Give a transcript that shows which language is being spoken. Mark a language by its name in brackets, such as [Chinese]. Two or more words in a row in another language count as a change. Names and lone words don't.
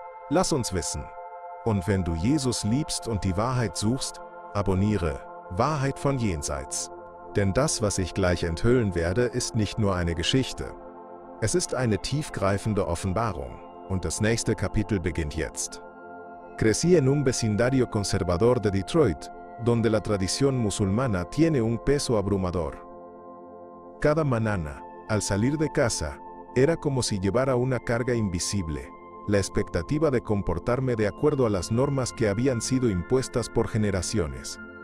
[German] Lass uns wissen. Und wenn du Jesus liebst und die Wahrheit suchst, abonniere Wahrheit von Jenseits. Denn das, was ich gleich enthüllen werde, ist nicht nur eine Geschichte. Es ist eine tiefgreifende Offenbarung. Und das nächste Kapitel beginnt jetzt. [Spanish] Crecí en un vecindario conservador de Detroit, donde la tradición musulmana tiene un peso abrumador. Cada mañana, al salir de casa, era como si llevara una carga invisible, la expectativa de comportarme de acuerdo a las normas que habían sido impuestas por generaciones.